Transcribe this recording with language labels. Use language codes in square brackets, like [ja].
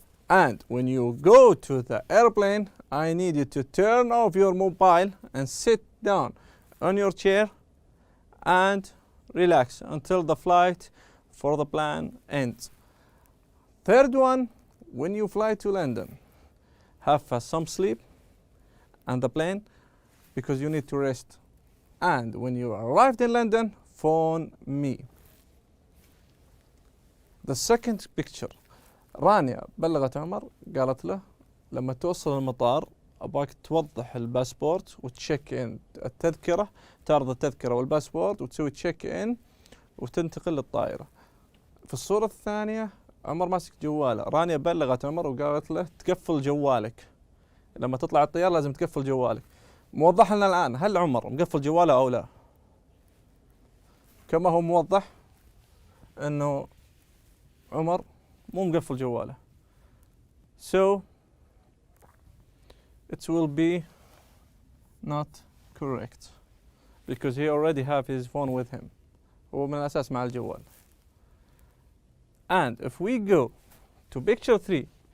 [en] And when you go to the airplane, I need you to turn off your mobile and sit down on your chair and relax until the flight for the plane ends. Third one, when you fly to London, have some sleep on the plane because you need to rest. And when you arrived in London, phone me. The second picture, [ar] رانيا بلغت عمر قالت له لما توصل المطار أباك توضح الباسبورت وتشيك إن التذكرة، تعرض التذكرة والباسبورت وتسوي تشيك إن وتنتقل للطائرة. في الصورة الثانية عمر ماسك جواله. رانيا بلغت عمر وقالت له تقفل جوالك، لما تطلع الطيارة لازم تقفل جوالك. موضح لنا الآن هل عمر مقفل جواله أو لا؟ كما هو موضح إنه عمر مو مقفل جواله. [en] So it will be not correct because he already have his phone with him. [ar] هو من الأساس مع الجوال. [en] And if we go to picture 3.